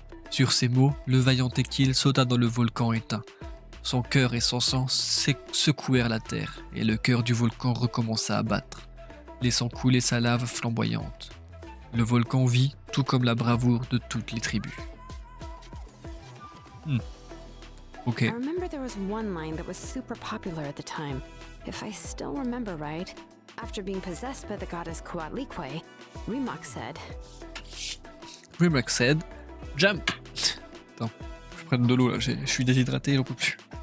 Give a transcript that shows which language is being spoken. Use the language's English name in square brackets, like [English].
[French] Sur ces mots, le vaillant Tekil sauta dans le volcan éteint. Son cœur et son sang secouèrent la terre, et le cœur du volcan recommença à battre, laissant couler sa lave flamboyante. Le volcan vit, tout comme la bravoure de toutes les tribus. Ok. [English] I remember there was one line that was super popular at the time. If I still remember right, after being possessed by the goddess Coatlicue, Rimac said, jump! [French] Attends, je prends de l'eau là, je suis déshydraté, j'en peux plus.